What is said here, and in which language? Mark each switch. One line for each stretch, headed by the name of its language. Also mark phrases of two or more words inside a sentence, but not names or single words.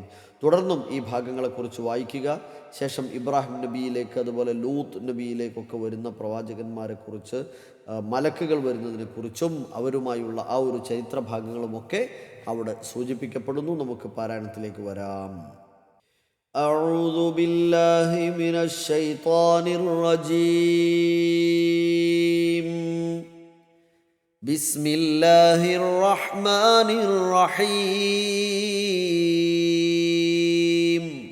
Malayalam: തുടർന്നും ഈ ഭാഗങ്ങളെക്കുറിച്ച് വായിക്കുക. ശേഷം ഇബ്രാഹിം നബിയിലേക്ക്, അതുപോലെ ലൂത്ത് നബിയിലേക്കൊക്കെ വരുന്ന പ്രവാചകന്മാരെക്കുറിച്ച്, മലക്കുകൾ വരുന്നതിനെക്കുറിച്ചും അവരുമായുള്ള ആ ഒരു ചരിത്ര ഭാഗങ്ങളുമൊക്കെ അവിടെ സൂചിപ്പിക്കപ്പെടുന്നു. നമുക്ക് പാരായണത്തിലേക്ക് വരാം.
Arabic: أعوذ بالله من الشيطان الرجيم. بسم الله الرحمن الرحيم.